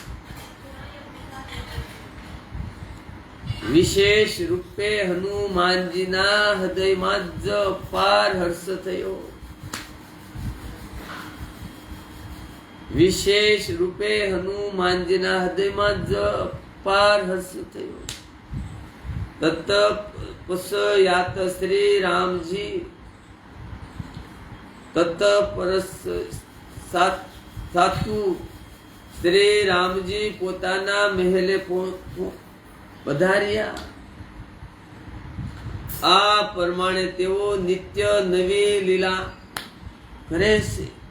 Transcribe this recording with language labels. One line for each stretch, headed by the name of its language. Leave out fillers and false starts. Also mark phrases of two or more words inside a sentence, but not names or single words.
Gujarati: વિશેષ રૂપે હનુમાનજીના હૃદયમાં જ અપાર હર્ષ થયો. વિશેષ રૂપે હનુમાનજીના હૃદયમાં જ અપાર હર્ષ થયો.
Hindi: तत्पश्चात श्री रामजी
Gujarati: સાતુ શ્રી રામજી પોતાના મહેલે પધાર્યા. આ પ્રમાણે તેઓ નિત્ય નવી લીલા કરે છે.